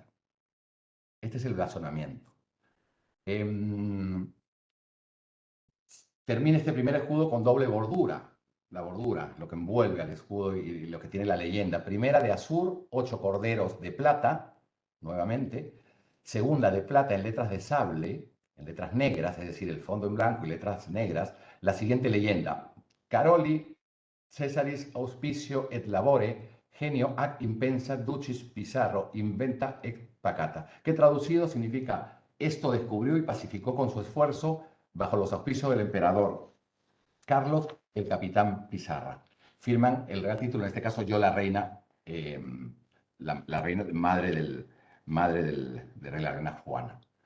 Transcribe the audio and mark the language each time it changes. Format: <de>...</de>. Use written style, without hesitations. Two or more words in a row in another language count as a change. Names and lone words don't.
<es>Este es el blasonamiento. Termina este primer escudo con doble bordura. La bordura, lo que envuelve al escudo y lo que tiene la leyenda. Primera de azur, 8 corderos de plata, nuevamente. Segunda de plata en letras de sable, en letras negras, es decir, el fondo en blanco y letras negras. La siguiente leyenda.</es> <la>Caroli Cesaris auspicio et labore, genio ac impensa ducis Pizarro inventa et pacata,</la> <es>que traducido significa esto descubrió y pacificó con su esfuerzo bajo los auspicios del emperador Carlos, el capitán Pizarra. Firman el real título, en este caso yo la reina, la reina madre de la reina Juana.</es>